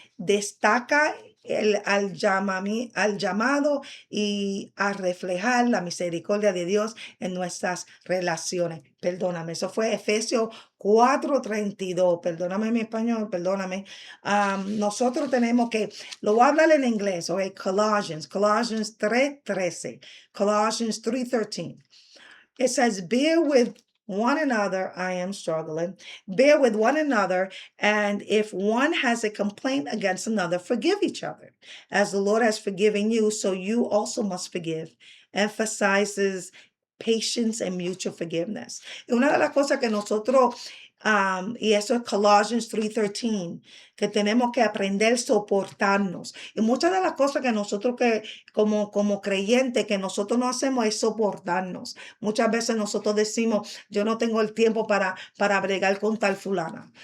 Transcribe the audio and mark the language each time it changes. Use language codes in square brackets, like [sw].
[es] Destaca al llamado y a reflejar la misericordia de Dios en nuestras relaciones. Perdóname, eso fue Efesios 4:32. Perdóname mi español, perdóname. Nosotros tenemos que, lo voy a hablar en inglés, ¿ok? [en] Colossians 3:13, Colossians 3:13. It says, bear with one another. I am struggling. Bear with one another. And if one has a complaint against another, forgive each other. As the Lord has forgiven you, so you also must forgive. Emphasizes patience and mutual forgiveness. [es] Y una de las cosas que nosotros, y eso es Colossians 3:13, que tenemos que aprender a soportarnos. Y muchas de las cosas que nosotros como creyentes que nosotros no hacemos es soportarnos. Muchas veces nosotros decimos, yo no tengo el tiempo para bregar con tal fulana.